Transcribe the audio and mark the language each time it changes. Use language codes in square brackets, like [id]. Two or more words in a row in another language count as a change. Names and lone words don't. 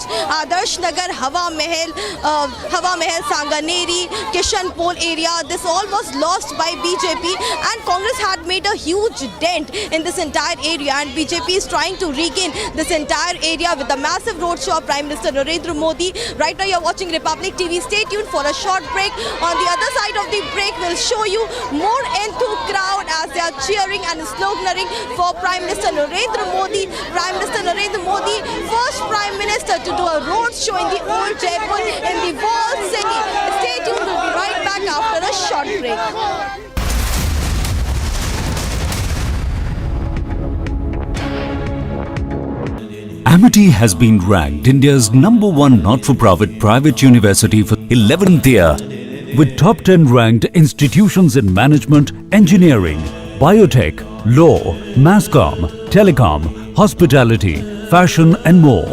[en] Adarsh Nagar, Hawa Mahal, Sanganeri, Kishanpol area, this all was lost by BJP, and Congress had made a huge dent in this entire area, and BJP is trying to regain this entire area with a massive roadshow of Prime Minister Narendra Modi. Right now you're watching Republic TV. Stay tuned for a short break. On the other side of the break, we'll show you more enthused crowd as they are cheering and sloganeering for Prime Minister Narendra Modi. Prime Minister Narendra Modi, first Prime Minister to do a road show in the old Jaipur in the walled city. Stay tuned, we'll be right back after a short break. Amity has been ranked India's #1 not-for-profit private university for 11th year, with top 10 ranked institutions in management, engineering, biotech, law, masscom, telecom, hospitality, fashion and more.